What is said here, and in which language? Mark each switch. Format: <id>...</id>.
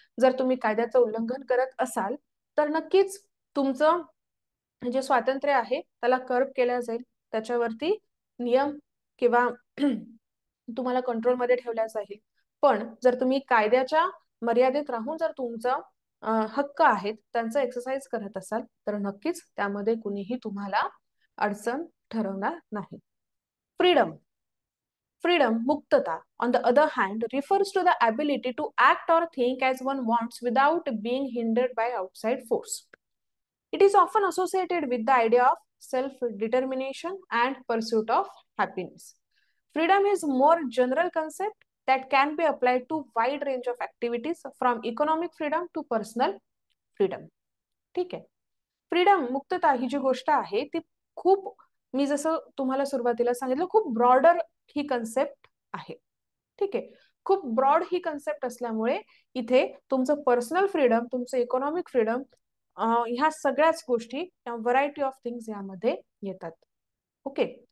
<mr>जर तुम्ही कायद्याचं उल्लंघन करत असाल तर नक्कीच तुमचं जे स्वातंत्र्य आहे त्याला कर्ब केलं जाईल, त्याच्यावरती नियम किंवा तुम्हाला कंट्रोलमध्ये ठेवल्या जाईल. पण जर तुम्ही कायद्याच्या मर्यादेत राहून जर तुमचा हक्क आहेत त्यांचं एक्सरसाइज करत असाल तर नक्कीच त्यामध्ये कुणीही तुम्हाला अडचण ठरवणार नाही.</mr> <en>Freedom. Freedom, muktata, on the other hand, refers to the ability to act or think as one wants without being hindered by outside force. It is often associated with the idea of self-determination and pursuit of happiness. Freedom is a more general concept that can be applied to wide range of activities from economic freedom to personal freedom.</en> <mr>ठीक आहे. Freedom, मुक्तता ही जी गोष्ट आहे ती खूप, मी जसं तुम्हाला सुरुवातीला सांगितलं, खूप ब्रॉडर ही कन्सेप्ट आहे. ठीक आहे. खूप ब्रॉड ही कन्सेप्ट असल्यामुळे इथे तुमचं पर्सनल फ्रीडम, तुमचं इकॉनॉमिक फ्रीडम, ह्या सगळ्याच गोष्टी,</mr> <en>variety of things</en> <mr>यामध्ये येतात. ओके.</mr>